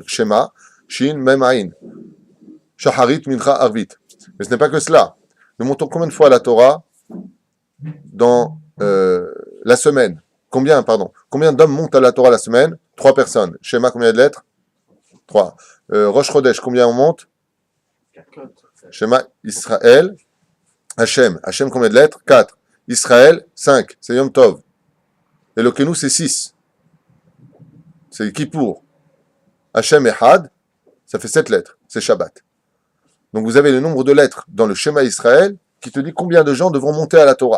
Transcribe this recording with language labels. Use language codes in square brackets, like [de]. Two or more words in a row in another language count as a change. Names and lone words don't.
[he] שמע שין מם עין שחרית מנחה ערבית. [fr] Mais ce n'est pas que cela. Nous montons combien de fois la Torah dans la semaine? Combien d'hommes montent à la Torah la semaine? 3 personnes. Shema, combien de lettres? 3. Rosh Chodesh, combien on monte? 4. [he] שמע ישראל השם, [fr] combien de lettres? 4. Israël, 5. C'est [he] יום טוב אלוקינו, [fr] c'est 6. C'est Kippour. [he] השם אחד, [fr] ça fait 7 lettres. C'est Shabbat. Donc vous avez le nombre de lettres dans le [he] שמע ישראל [fr] qui te dit combien de gens devront monter à la Torah.